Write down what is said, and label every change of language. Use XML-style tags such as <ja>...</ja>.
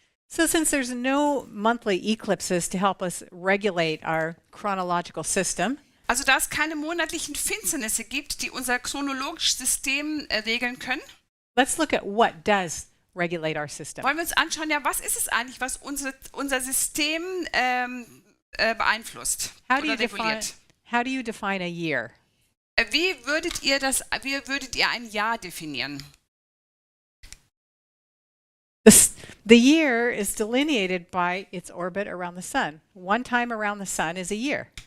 <en>So since there's no monthly eclipses to help us regulate our chronological system,</en> <de>Also da es keine monatlichen Finsternisse gibt, die unser chronologisches System regeln können,</de> <en>let's look at what does regulate our system.</en> <de>wollen wir uns anschauen, ja, was ist es eigentlich, was unser System beeinflusst</de> <en>How do</en> <de>oder</de> <en>you</en> <de>reguliert?</de> <en>define a year?</en> <de>Wie würdet ihr ein Jahr definieren?</de> <en>The year is delineated by its orbit around the sun. One time around the sun is a year.</en>